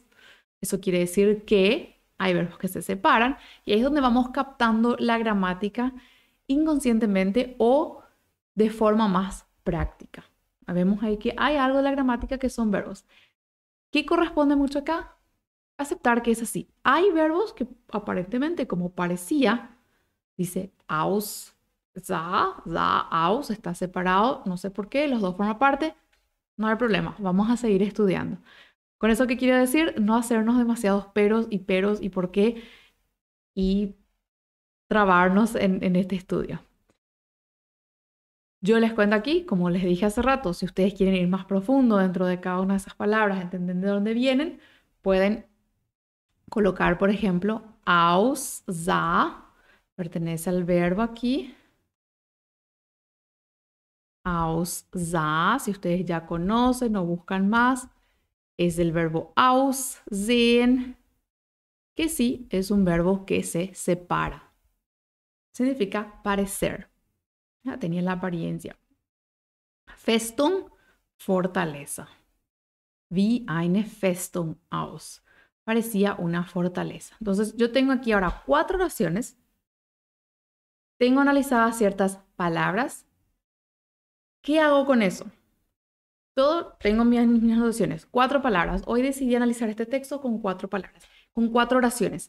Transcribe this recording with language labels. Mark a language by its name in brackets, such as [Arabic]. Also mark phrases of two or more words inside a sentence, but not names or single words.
[Spanish] Eso quiere decir que hay verbos que se separan y ahí es donde vamos captando la gramática inconscientemente o de forma más práctica. Vemos ahí que hay algo de la gramática que son verbos. ¿Qué corresponde mucho acá? Aceptar que es así. Hay verbos que aparentemente, como parecía, dice [German] aus, sah, aus, [Spanish] está separado, no sé por qué, los dos forman parte, no hay problema, vamos a seguir estudiando. ¿Con eso qué quiere decir? No hacernos demasiados peros y por qué y trabarnos en este estudio. Yo les cuento aquí, como les dije hace rato, si ustedes quieren ir más profundo dentro de cada una de esas palabras, entender de dónde vienen, pueden colocar, por ejemplo, [German] aus, sah, [Spanish] pertenece al verbo aquí. [German] Aus, sah, [Spanish] si ustedes ya conocen o buscan más, es el verbo aussehen, que sí es un verbo que se separa. Significa parecer. Ya tenía la apariencia. Festung, fortaleza. [German] Wie eine Festung aus. [Spanish] Parecía una fortaleza. Entonces yo tengo aquí ahora 4 oraciones Tengo analizadas ciertas palabras. ¿Qué hago con eso? Tengo mis anotaciones, 4 palabras. Hoy decidí analizar este texto con 4 palabras, con 4 oraciones.